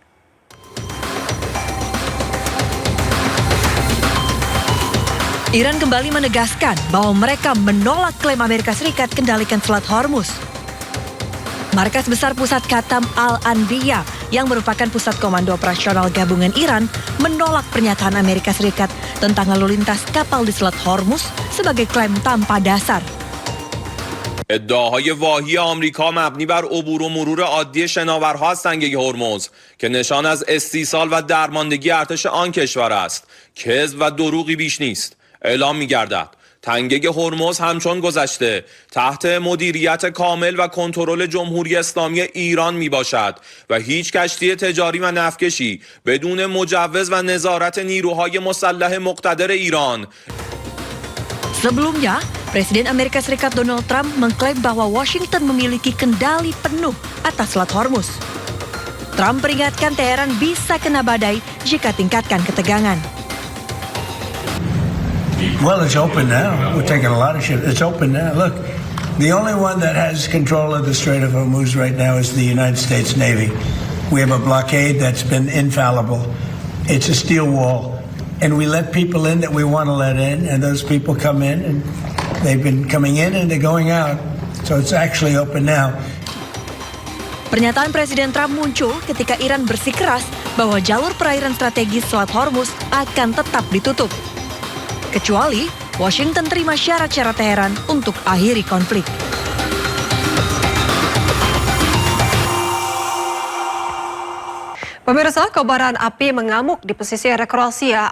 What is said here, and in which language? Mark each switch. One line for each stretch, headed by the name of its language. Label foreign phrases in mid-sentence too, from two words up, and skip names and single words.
Indonesian: Iran kembali menegaskan bahwa mereka menolak klaim Amerika Serikat kendalikan Selat Hormuz. Markas Besar Pusat Khatam Al-Anbiya yang merupakan pusat komando operasional gabungan Iran menolak pernyataan Amerika Serikat tentang lalu lintas kapal di Selat Hormuz sebagai klaim tanpa dasar.
Persian: ادعاهای واهی آمریکا مبنی بر عبور و مرور عادی شناورها از تنگه هرمز که نشان از استیصال و درماندگی ارتش آن کشور است کذب و دروغی بیش نیست اعلام می‌گردد تنگه هرمز همچون گذشته تحت مدیریت کامل و کنترل جمهوری اسلامی ایران می باشد و هیچ کشتی تجاری و نفتکشی بدون مجوز و نظارت نیروهای مسلح مقتدر ایران.
Indonesian: Sebelumnya, Presiden Amerika Serikat Donald Trump mengklaim bahwa Washington memiliki kendali penuh atas Selat Hormuz. Trump peringatkan Teheran bisa kena badai jika tingkatkan ketegangan.
English: Well, it's open now. We're taking a lot of shit. It's open now. Look, the only one that has control of the Strait of Hormuz right now is the United States Navy. We have a blockade that's been infallible. It's a steel wall. And we let people in that we want to let in, and those people come in, and they've been coming in and they're going out. So it's actually open now.
Indonesian: Pernyataan Presiden Trump muncul ketika Iran bersikeras bahwa jalur perairan strategis Selat Hormuz akan tetap ditutup. Kecuali Washington terima syarat-syarat Teheran untuk akhiri konflik. Pemirsa, kobaran api mengamuk di pesisir Kroasia.